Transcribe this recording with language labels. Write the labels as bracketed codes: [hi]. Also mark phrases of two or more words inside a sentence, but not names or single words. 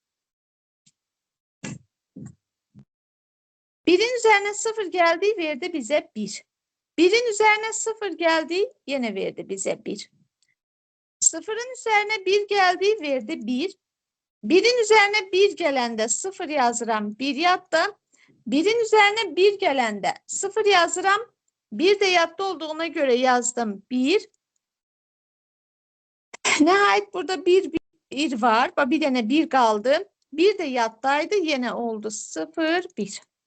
[tr] Birin üzerine 0 geldi, verdi bize 1. Birin üzerine 0 geldi, yine verdi bize 1. Sıfırın üzerine 1 geldi, verdi 1. Birin üzerine [az] 1 gələndə 0 yazıram, 1 yadda. [tr] Birin üzerine [az] 1 gələndə 0 yazıram, 1 de yadda [tr] olduğuna göre [az] yazdım 1. Nəhayət burada bir var. Bir dənə 1 qaldı. 1 de yaddaydı. Yine oldu 0, 1.